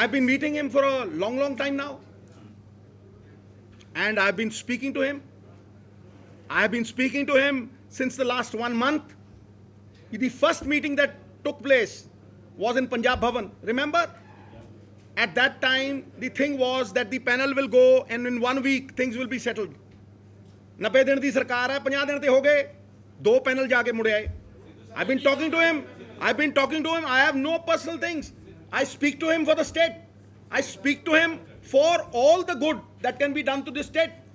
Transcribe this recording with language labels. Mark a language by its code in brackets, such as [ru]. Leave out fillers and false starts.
[en] I've been meeting him for a long time now, and I've been speaking to him. I've been speaking to him since the last 1 month. The first meeting that took place was in Punjab Bhavan. Remember? At that time, the thing was that the panel will go and in 1 week things will be settled. [pa] 90 दिन ਦੀ ਸਰਕਾਰ ਹੈ, 50 ਦਿਨ ਤੇ ਹੋ ਗਏ। 2 panel ਜਾ ਕੇ ਮੁੜੇ ਆਏ। [en] I've been talking to him. I have no personal things. I speak to him for the state. I speak to him for all the good that can be done to this state.